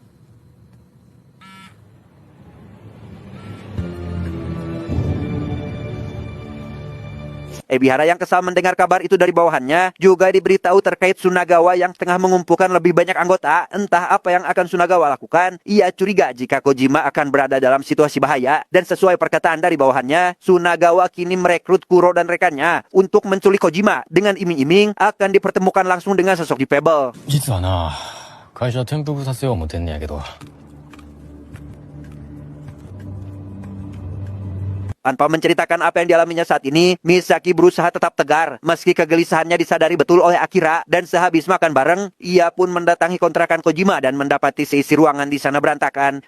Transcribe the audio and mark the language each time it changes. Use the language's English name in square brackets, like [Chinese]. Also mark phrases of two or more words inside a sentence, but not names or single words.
[Indonesian] Ebihara yang kesal mendengar kabar itu dari bawahannya juga diberitahu terkait Sunagawa yang tengah mengumpulkan lebih banyak anggota. Entah apa yang akan Sunagawa lakukan. Ia curiga jika Kojima akan berada dalam situasi bahaya. Dan sesuai perkataan dari bawahannya, Sunagawa kini merekrut Kuro dan rekannya untuk menculik Kojima dengan iming-iming akan dipertemukan langsung dengan sosok di Pebble. [Japanese] 実はな、会社転覆させよう思てんねやけど。 [Indonesian] Tanpa menceritakan apa yang dialaminya saat ini, Misaki berusaha tetap tegar. Meski kegelisahannya disadari betul oleh Akira dan sehabis makan bareng, ia pun mendatangi kontrakan Kojima dan mendapati seisi ruangan di sana berantakan.